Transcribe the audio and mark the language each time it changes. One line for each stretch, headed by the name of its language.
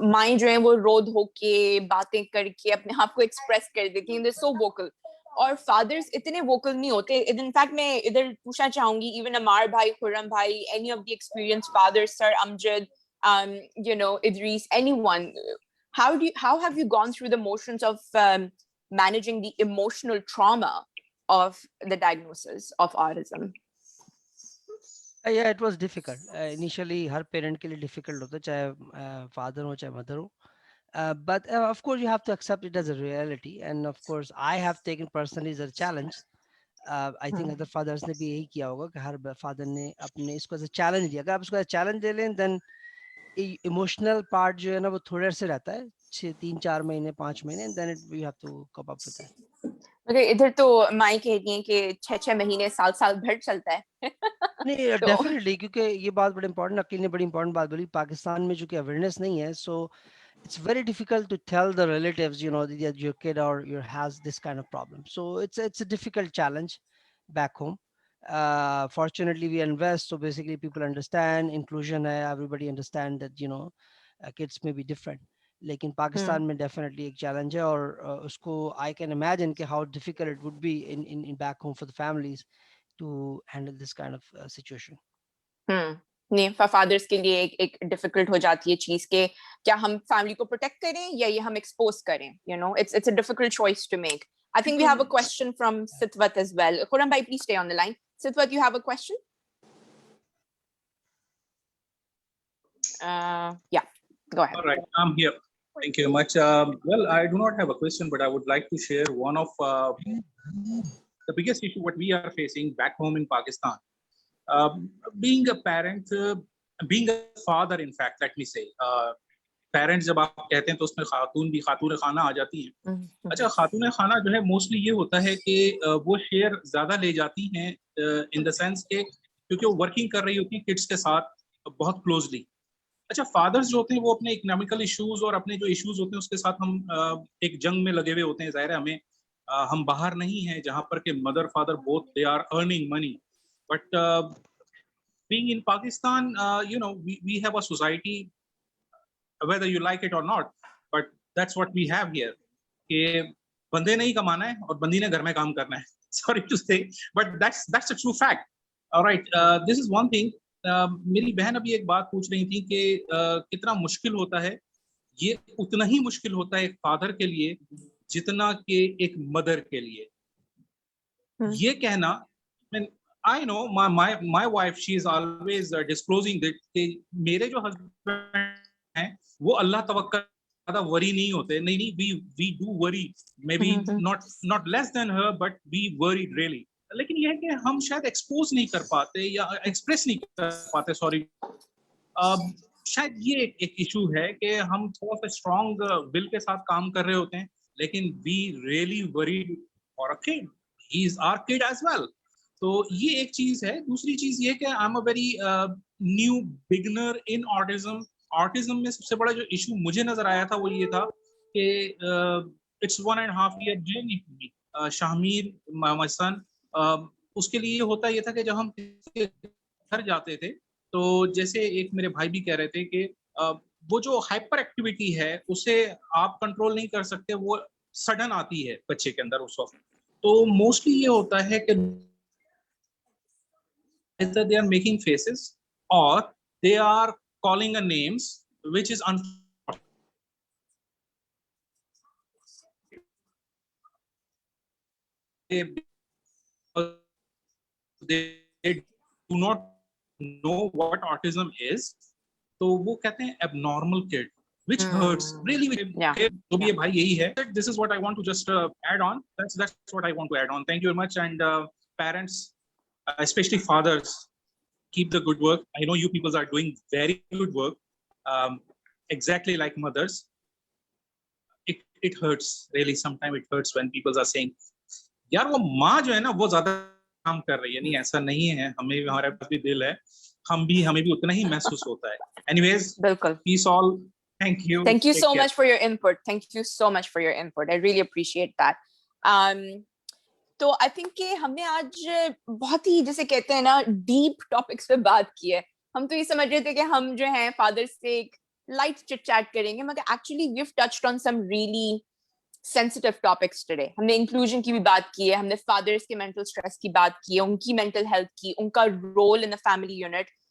Hindi: माएँ जो हैं वो रो धो के बातें करके अपने आप को express कर देती हैं,
English: they're so vocal.
Hindi: और fathers इतने vocal नहीं होते.
English: In fact
Hindi: मैं इधर पूछना चाहूंगी,
English: even Amar भाई, Khurram भाई, any of the experienced fathers, Sir Amjad, Idris, anyone, how have you gone through the motions of managing the emotional trauma of the diagnosis of autism? Yeah, it was difficult.
Hindi: Initially, हर parent के लिए difficult होता है, चाहे father हो चाहे mother हो.
English: But of course, you have to accept it as a reality. And of course, I have taken personally as a challenge.
Hindi: I think other fathers ने भी यही किया होगा कि हर father ने अपने इसको as a challenge लिया. अगर आप इसको as a challenge ले लें, then emotional part जो है ना वो थोड़े से रहता है, 3-4 महीने 5 महीने,
English: and then you have to cope up with that.
Hindi: Okay, इधर तो माई कहती हैं कि 6-6 महीने साल भर चलता है. नहीं, डेफिनेटली, क्योंकि ये बात बड़ी इंपॉर्टेंट, अकील ने बड़ी इंपॉर्टेंट बात बोली. पाकिस्तान में जो कि अवेयरनेस नहीं है,
English: so it's very difficult to tell the relatives, that your kid or your has this kind of problem. So it's a difficult challenge back home. Fortunately, we invest, so basically people understand inclusion hai, everybody understand that kids may be different.
Hindi: लेकिन पाकिस्तान में definitely एक challenge है,
English: और उसको I can imagine कि how difficult it would be in back home for the families to handle this kind of situation.
Hindi: नहीं, fathers के लिए एक difficult हो जाती है चीज के क्या हम family को protect करें या ये हम expose करें.
English: It's a difficult choice to make. I think we have a question from Sitwat as well. Khurram bhai, please stay on the line. Sitwat, you have a question? Yeah, go ahead. All right, I'm here. Thank you very much. Well, I do not have a question, but I would like to share one of the biggest issue what we are facing back home in Pakistan. Being a parent, being a father, in fact, let me say,
Hindi: parents जब आप कहते हैं तो उसमें खातून खाना आ जाती हैं. अच्छा, खातून खाना जो है मोस्टली ये होता है कि वो शेयर ज्यादा ले जाती हैं इन द सेंस के क्योंकि वो वर्किंग कर रही होती है किड्स के साथ बहुत क्लोजली. अच्छा, फादर्स जो होते हैं वो अपने इकोनॉमिकल इश्यूज और अपने जो इश्यूज होते हैं उसके साथ हम एक जंग में लगे हुए होते हैं. जाहिर है हमें हम बाहर नहीं हैं जहाँ पर के mother father
English: Both they are earning money. But being in Pakistan we have a society, whether you like it or not, but that's what we have here,
Hindi: कि बंदे नहीं कमाना है और बंदी ने घर में काम करना है.
English: Sorry to say, but that's a true fact. All right, this is one thing.
Hindi: मेरी बहन अभी एक बात पूछ रही थी कि कितना मुश्किल होता है. ये उतना ही मुश्किल होता है एक फादर के लिए जितना कि एक मदर के लिए. ये कहना,
English: I know my wife, she is always disclosing that
Hindi: कि मेरे जो husband हैं वो अल्लाह तवक्कल ज़्यादा वरी नहीं होते.
English: नहीं, we do worry, maybe not less than her, but we worry really.
Hindi: लेकिन यह है कि हम शायद एक्सपोज नहीं कर पाते या एक्सप्रेस नहीं कर पाते. सॉरी, शायद ये एक इशू है कि हम थोड़ा सा स्ट्रॉन्ग विल के साथ काम कर रहे होते हैं लेकिन
English: We really worried for a kid, he is our kid as well.
Hindi: तो ये एक चीज है. दूसरी चीज ये कि
English: I am a very new beginner in autism.
Hindi: Autism में सबसे बड़ा जो इशू मुझे नजर आया था वो ये था कि
English: It's 1.5 year journey for me.
Hindi: Shahmir my son, उसके लिए होता ये था कि जब हम घर जाते थे तो जैसे एक मेरे भाई भी कह रहे थे कि वो जो हाइपर एक्टिविटी है उसे आप कंट्रोल नहीं कर सकते, वो सडन आती है बच्चे के अंदर उस वक्त. तो मोस्टली ये होता है कि
English: they are making faces or they are calling a names which is unfortunate. They do not know what autism is,
Hindi: तो वो कहते हैं
English: abnormal kid, which hurts really.
Hindi: तो भी ये भाई यही है.
English: This is what I want to just add on. That's what I want to add on. Thank you very much. And parents, especially fathers, keep the good work. I know you people are doing very good work, exactly like mothers. It hurts really. Sometimes it hurts when people are saying,
Hindi: यार वो माँ जो है ना वो ज्यादा काम कर रही है. नहीं, ऐसा नहीं है. हमें भी, हमारे पास भी दिल है, हमें भी उतना ही महसूस होता है.
English: Anyways, peace all. Thank you. Thank you Take so care. much for your input. Thank you so much for your input. I really appreciate that.
Hindi: तो आई थिंक कि हमने आज बहुत ही जैसे कहते हैं ना डीप टॉपिक्स पे बात की है. हम तो ये समझ रहे थे कि हम जो हैं फादर्स से एक लाइट चिट चैट करेंगे, मगर actually
English: We have touched on some really sensitive topics today.
Hindi: हमने इंक्लूजन की भी बात की है, हमने फादर्स के मेंटल स्ट्रेस की बात की है, उनकी मेंटल हेल्थ की, उनका
English: Role in the family unit.